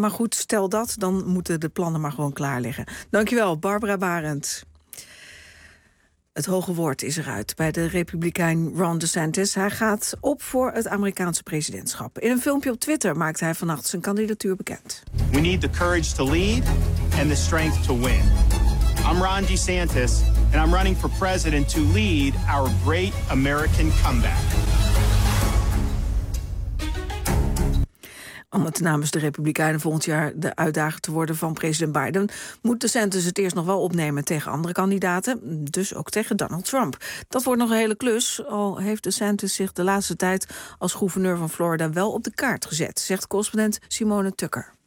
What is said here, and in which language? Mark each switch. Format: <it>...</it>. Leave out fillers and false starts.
<nl>Maar goed, stel dat, dan moeten de plannen maar gewoon klaar liggen. Dankjewel, Barbara Barend. Het hoge woord is eruit bij de Republikein Ron DeSantis. Hij gaat op voor het Amerikaanse presidentschap. In een filmpje op Twitter maakt hij vannacht zijn kandidatuur bekend.</nl> <en>We need the courage to lead and the strength to win. I'm Ron DeSantis and I'm running for president to lead our great American comeback.</en> <nl>Om het namens de Republikeinen volgend jaar de uitdager te worden van president Biden, moet DeSantis het eerst nog wel opnemen tegen andere kandidaten, dus ook tegen Donald Trump. Dat wordt nog een hele klus, al heeft DeSantis zich de laatste tijd als gouverneur van Florida wel op de kaart gezet, zegt correspondent Simone Tucker.</nl>